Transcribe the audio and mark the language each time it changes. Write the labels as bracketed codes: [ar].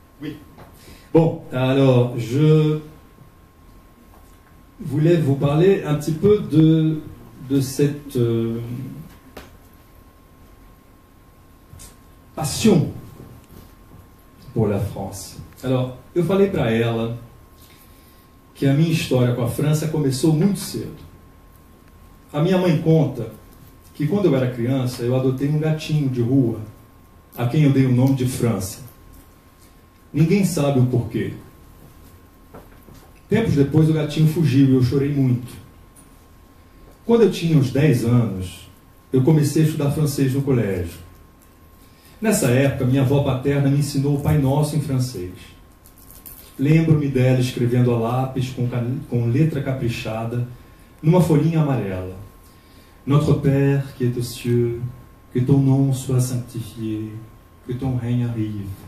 [fr] Oui. Bon, alors je voulais vous parler un petit peu de cette passion pour la France. [pt] Alors, eu falei para ela que a minha história com a França começou muito cedo. A minha mãe conta que quando eu era criança, eu adotei um gatinho de rua, a quem eu dei o nome de França. Ninguém sabe o porquê. Tempos depois, o gatinho fugiu e eu chorei muito. Quando eu tinha uns 10 anos, eu comecei a estudar francês no colégio. Nessa época, minha avó paterna me ensinou o Pai Nosso em francês. Lembro-me dela escrevendo a lápis com letra caprichada numa folhinha amarela. [fr] Notre Père qui est aux cieux, que ton nom soit sanctifié, que ton règne arrive.